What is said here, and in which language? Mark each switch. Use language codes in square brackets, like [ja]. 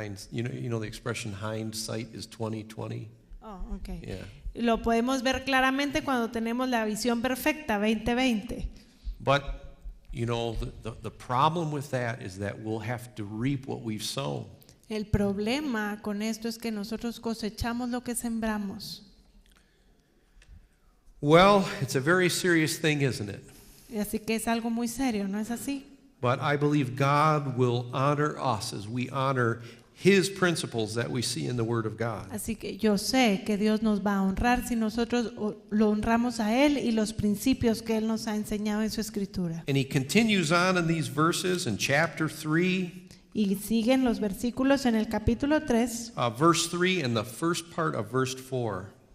[en] You know the expression hindsight is 20/20. okay. Yeah. [es] Lo podemos ver claramente cuando tenemos la visión perfecta 20/20. [en] But you know the problem with that is that we'll have to reap what we've sown. [es] El problema con esto es que nosotros cosechamos lo que sembramos. [en] Well, it's a very serious thing, isn't it? [es] Y así que es algo muy serio, ¿no es así? [en] But I believe God will honor us as we honor His principles that we see in the Word of God. [es] Así que yo sé que Dios nos va a honrar si nosotros lo honramos a Él y los principios que Él nos ha enseñado en su Escritura. [en] And He continues on in these verses in chapter 3, [es] Y siguen los versículos en el capítulo 3. [en] verse 3 and the first part of verse 4.